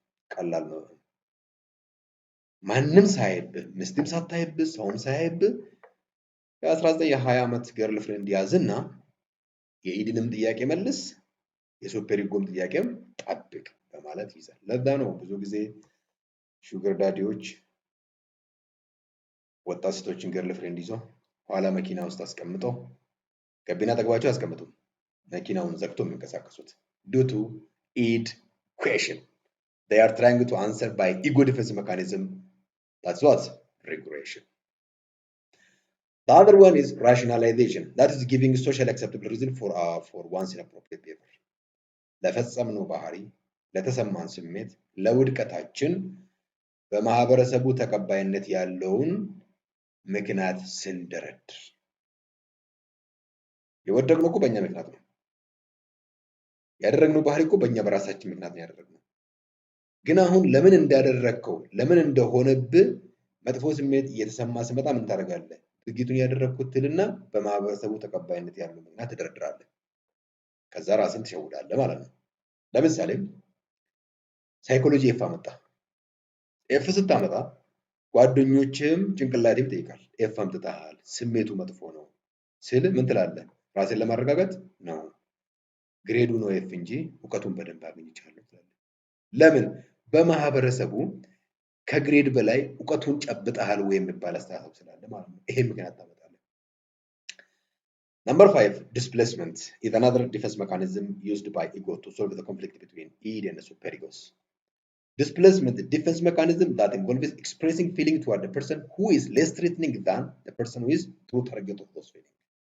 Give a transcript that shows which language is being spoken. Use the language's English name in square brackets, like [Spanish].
[Amharic] ቀላል ነው። ማንም ሳያይብህ፣ ምስትም ሳታይብህ፣ ሰውም ሳያይብህ የ19 የ20 ዓመት ገርል ፍሬንድ ያዝና የኢድንም ጥያቄ መልስ፣ የሱፐር ኢጎም ጥያቄም ጠብቅ በማለት ይዛል። ለዛ ነው ብዙ ጊዜ ሹገር ዳዲዎች ወጣት ሴቶችን ገርል ፍሬንድ ይዞ ኋላ መኪና ውስጥ አስቀምጠው ገቢና ጠግባቸው አያስቀምጡም። መኪናውን ዘግቶ የሚንቀሳቀሱት [English] due to id question. They are trying to answer by ego defense mechanism. That's what? Regression. The other one is rationalization. That is giving social acceptable reason for one's inappropriate behavior. [Amharic] ለፈጸምነው ባህሪ፣ ለተሰማን ስሜት፣ ለውድቀታችን በማህበረሰቡ ተቀባይነት ያለውን ምክንያት ስንደረድር የወደቅነው እኮ በእኛ ምክንያት ነው። ያደረግነው ባህሪ እኮ በእኛ በራሳችን ምክንያት ነው ያደረግነው። ግን አሁን ለምን እንዳደረግከው ለምን እንደሆነብህ መጥፎ ስሜት እየተሰማ ሲመጣ ምን ታደርጋለህ? ድርጊቱን ያደረግኩት ትልና በማህበረሰቡ ተቀባይነት ያለው ምክንያት ትደረድራለህ። ከዛ ራስን ትሸውዳለህ ማለት ነው። ለምሳሌ ሳይኮሎጂ ኤፍ አመጣ። ኤፍ ስታመጣ ጓደኞችም ጭንቅላቴም ይጠይቃል። ኤፍ አምጥተሃል፣ ስሜቱ መጥፎ ነው ስል ምን ትላለህ? ራስን ለማረጋጋት ነው። ግሬዱ ነው ኤፍ እንጂ እውቀቱን በደንብ አግኝቻለሁ ትላለህ። ለምን? በማህበረሰቡ ከግሬድ በላይ እውቀቱን ጨብጠሃል ወይ የሚባል አስተሳሰብ ስላለ ማለት ነው። ይሄ ምክንያት ታመጣለህ። [English] Number 5, displacement is another defense mechanism used by ego to solve the conflict between id and the superegos. Displacement is a defense mechanism that involves expressing feeling toward the person who is less threatening than the person who is true target of those feelings.